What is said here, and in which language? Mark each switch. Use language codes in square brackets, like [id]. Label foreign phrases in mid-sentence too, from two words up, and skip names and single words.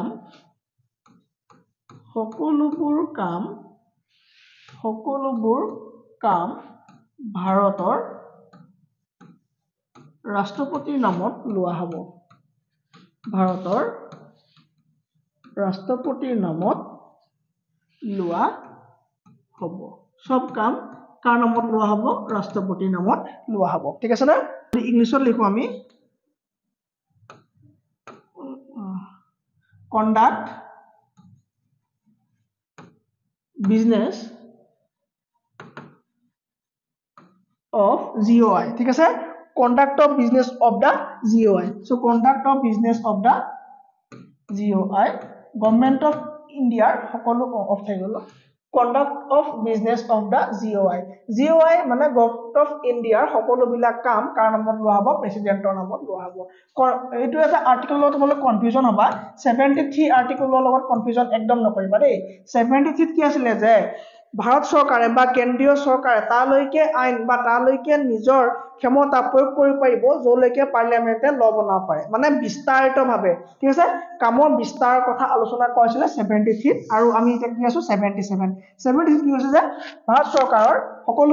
[as] কাম ভাৰতৰ ৰাষ্ট্ৰপতিৰ নামত লোৱা হ'ব ভাৰতৰ ৰাষ্ট্ৰপতিৰ নামত লোৱা হ'ব সব কাম কাৰ নামত লোৱা হ'ব ৰাষ্ট্ৰপতিৰ নামত লোৱা হ'ব ঠিক আছে না ইংলিছত লিখো আমি [en] conduct business of GOI [as] ঠিক আছে [en] conduct of business of the GOI so conduct of business of the GOI government of India [as] সকলো অফ হৈ গ'ল [en] conduct of business of the GOI [as] মানে [en] government of India [as] সকলো বিলাক কাম কাৰ নামত লোৱা হ'ব প্ৰেসিডেন্টৰ নামত লোৱা হ'ব এইটো এটা আৰ্টিকলৰ তোমালোক কনফিউজন হ'বা 73 আৰ্টিকলৰ লগত কনফিউজন একদম নকৰিবা দেই 73 কি আছিল যে ভাৰত চৰকাৰে বা কেন্দ্ৰীয় চৰকাৰে তালৈকে আইন বা তালৈকে নিজৰ ক্ষমতা প্ৰয়োগ কৰিব পাৰিব যলৈকে পাৰ্লিয়ামেন্টে ল বনাব পাৰে মানে বিস্তাৰিতভাৱে ঠিক আছে কামৰ বিস্তাৰৰ কথা আলোচনা কৰিছিলে 73 আৰু আমি এতিয়া কি আছো 77 কি হৈছে যে ভাৰত চৰকাৰৰ সকলো